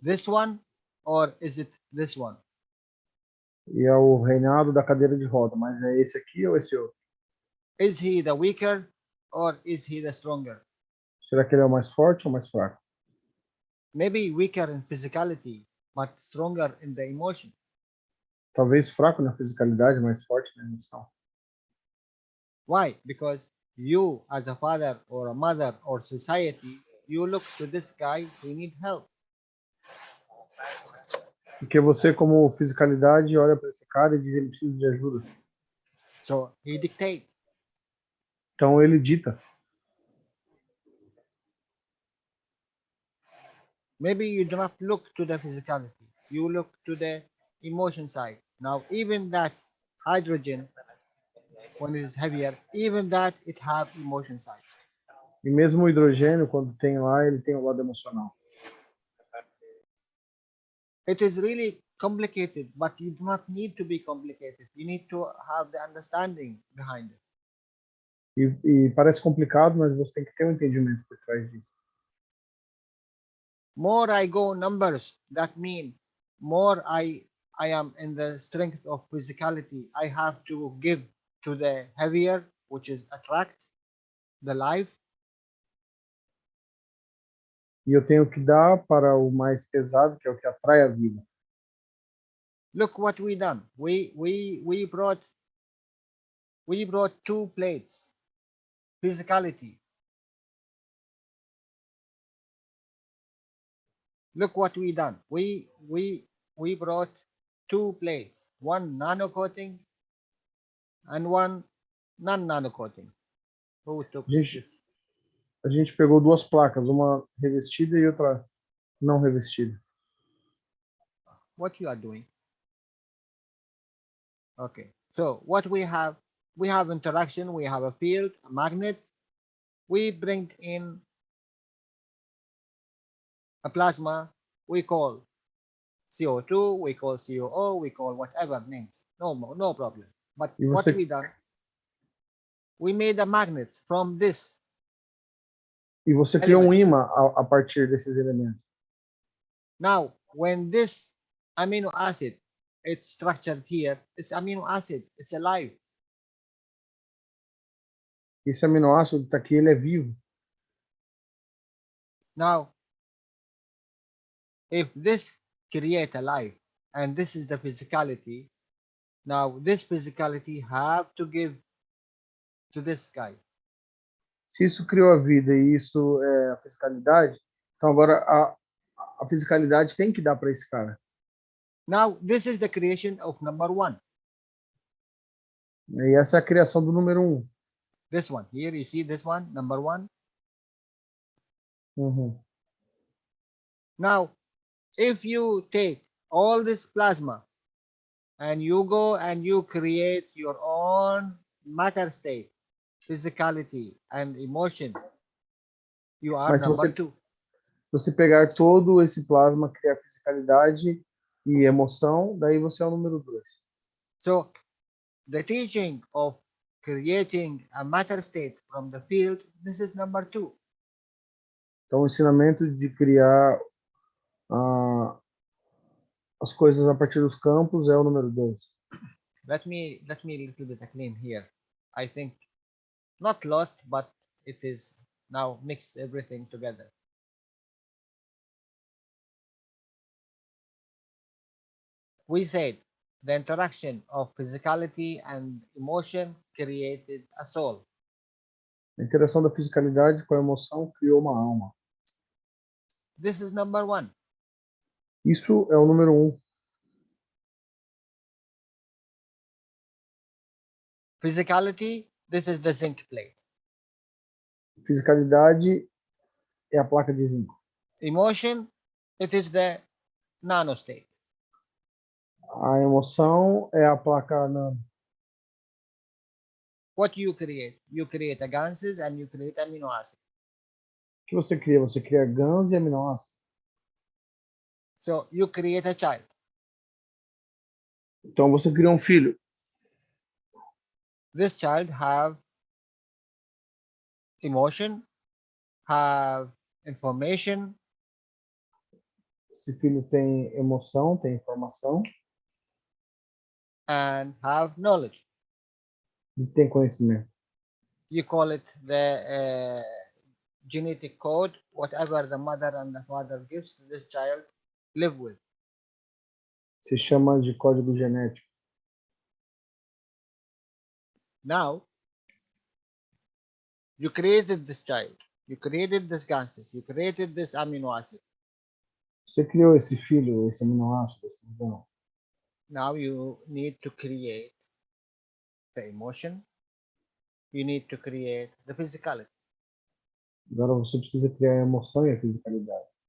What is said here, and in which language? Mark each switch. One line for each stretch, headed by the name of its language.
English: this one or is it this one?
Portuguese: e é o reinado da cadeira de roda, mas é esse aqui ou esse outro?
English: Is he the weaker or is he the stronger?
Portuguese: Será que ele é o mais forte ou mais fraco?
English: Maybe weaker in physicality, but stronger in the emotion.
Portuguese: Talvez fraco na fisicalidade, mais forte na emoção.
English: Why? Because you, as a father or a mother or society, you look to this guy, he need help.
Portuguese: Porque você, como fisicalidade, olha para esse cara e diz ele precisa de ajuda.
English: So he dictate.
Portuguese: Então ele dita.
English: Maybe you do not look to the physicality, you look to the emotion side. Now, even that hydrogen, when it is heavier, even that it have emotion side.
Portuguese: E mesmo o hidrogênio, quando tem lá, ele tem o lado emocional.
English: It is really complicated, but you do not need to be complicated. You need to have the understanding behind it.
Portuguese: E parece complicado, mas você tem que ter um entendimento por trás disso.
English: More I go numbers, that mean more I am in the strength of physicality. I have to give to the heavier, which is attract the life.
Portuguese: E eu tenho que dar para o mais pesado, que é o que atrai a vida.
English: Look what we done. We brought 2 plates. Physicality. Look what we done. We brought 2 plates. One nano coating and one non-nano coating. Who took this?
Portuguese: A gente pegou 2 placas, uma revestida e outra não revestida.
English: What you are doing? Okay. So what we have interaction. We have a field, a magnet. We bring in a plasma. We call CO2. We call COO. We call whatever names. No problem. But what we done? We made a magnet from this.
Portuguese: E você criou um ímã a partir desses elementos.
English: Now, when this amino acid, it's structured here, it's amino acid, it's alive.
Portuguese: Esse aminoácido está aqui, ele é vivo.
English: Now, if this create a life, and this is the physicality, now this physicality have to give to this guy.
Portuguese: Se isso criou a vida e isso é a fisicalidade, então agora a fisicalidade tem que dar para esse cara.
English: Now, this is the creation of number 1.
Portuguese: E essa é a criação do número 1.
English: This one, here you see this one, number 1. Uhum. Now, if you take all this plasma and you go and you create your own matter state, physicality and emotion, you are
Portuguese: Mas
English: number 2.
Portuguese: você pegar todo esse plasma, criar fisicalidade e emoção, daí você é o número 2.
English: So, the teaching of creating a matter state from the field, this is number 2.
Portuguese: Então, o ensinamento de criar as coisas a partir dos campos é o número 2.
English: Let me a little bit clean here. I think, not lost, but it is now mixed everything together. We said the interaction of physicality and emotion created a soul.
Portuguese: A interação da fisicalidade com a emoção criou uma alma.
English: This is number one.
Portuguese: Isso é o número 1.
English: Physicality, this is the zinc plate.
Portuguese: Fisicalidade é a placa de zinco.
English: Emotion, it is the nanostate.
Portuguese: A emoção é a placa nano.
English: What you create? You create a ganses and you create amino acids.
Portuguese: O que você cria? Você cria GANs e aminoácidos.
English: So you create a child.
Portuguese: Então você cria um filho.
English: This child have emotion, have information,
Portuguese: Esse filho tem emoção, tem informação
English: and have knowledge.
Portuguese: e tem conhecimento.
English: You call it the genetic code, whatever the mother and the father gives to this child, live with.
Portuguese: Se chama de código genético.
English: Now, you created this child, you created this ganses, you created this amino acid.
Portuguese: Você criou esse filho, esse aminoácido, esse GAN.
English: Now you need to create the emotion, you need to create the physicality.
Portuguese: Agora você precisa criar a emoção e a fisicalidade.